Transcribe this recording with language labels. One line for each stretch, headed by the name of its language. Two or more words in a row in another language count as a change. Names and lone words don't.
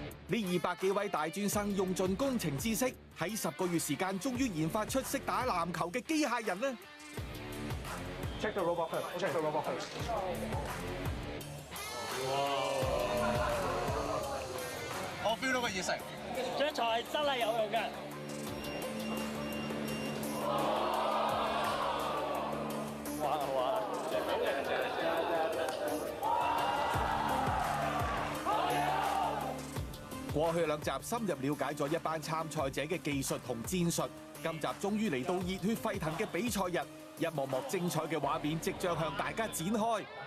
Cantonese: 呢200幾位大專生用盡工程知識，喺10個月時間，終於研發出識打籃球嘅機械人啦
English: ！Check the robot first. Check the robot first.
Cantonese: 我 feel 到個熱誠，張台真係有用嘅。哇！過去2集深入了解咗一班參賽者嘅技術同戰術，今集終於嚟到熱血沸騰嘅比賽日，一幕幕精彩嘅畫面即將向大家展開。